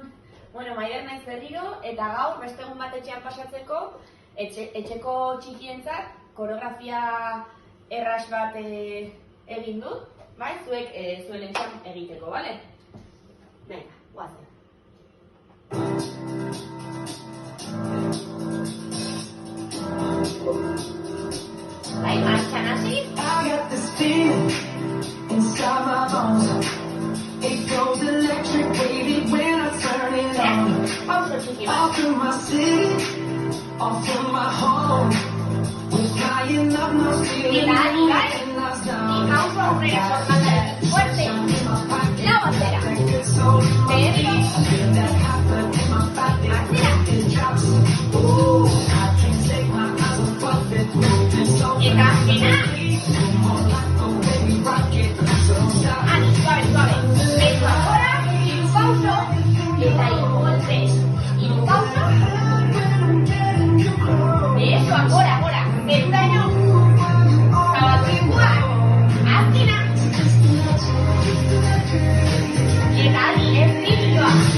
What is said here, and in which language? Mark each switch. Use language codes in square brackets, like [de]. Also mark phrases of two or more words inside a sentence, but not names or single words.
[eu] Maider naiz berriro, eta gaur beste egun bat etxean pasatzeko, etxeko txikientzat koreografia erraz bat egin dut, bai? Zuek zuen etxean egiteko, bale? Venga, guazen. Bai, martxan hasi. [en] I got this feeling inside my bones. It goes electric, baby, when I turn it on. [eu] Pauso txiki bat. [en] Off from my city, off from my home. We're flying up, no ceiling, [eu] Bai, bai. [en] and us Y down. [eu] pauso aurrera, [es] formando fuerte. [eu] Lau atzera. Berriro. [en] Feel that happen in my body, [eu] Atzera. [en] it drops. Ooh, I can't take my eyes off it, moving so [eu] Eta azkena. [en] more like the way we rock it. So stop. [es] Ani, suave, suave. [eu] Beso ahora, hiru pauso, eta hiru golpes. Hiru pauso. Beso ahora, zeruraino. Zabaldu eskuak. Azkena. Eta adi, estribilloa.